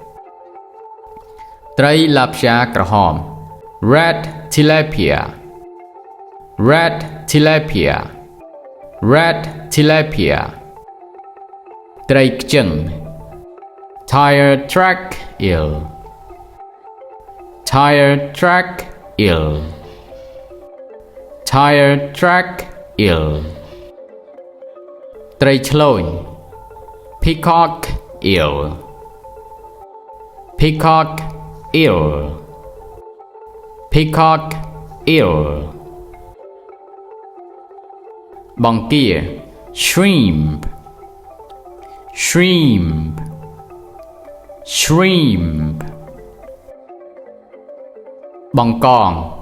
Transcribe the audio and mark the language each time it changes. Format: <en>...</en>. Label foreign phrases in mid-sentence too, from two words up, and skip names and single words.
<km>ត្រីឡាព្យាក្រហម</km> <en>red tilapia red tilapia red tilapia</en> <km>ត្រីខ្ជឹង</km> <en>tire track eel tire track eel tire track eel</en> <km>ត្រីឆ្លូញ</km> <en>peacock eel peacock eel peacock eel បង្គា shrimp shrimp shrimp បង្កង</en>